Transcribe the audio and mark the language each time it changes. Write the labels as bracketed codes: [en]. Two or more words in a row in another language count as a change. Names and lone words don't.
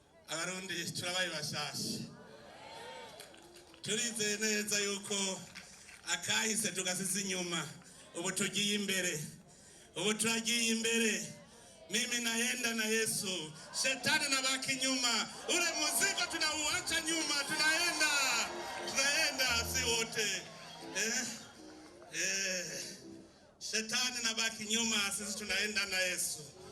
[rn] abarundi turabaye bashasha, turizeye neza yuko akahise tugasize inyuma, ubu tugiye imbere, ubu turagiye imbere. [sw] Mimi naenda na Yesu, shetani nabaki nyuma, ule mzigo tunauacha nyuma, tunaenda si wote. Shetani nabaki nyuma, sisi tunaenda na Yesu.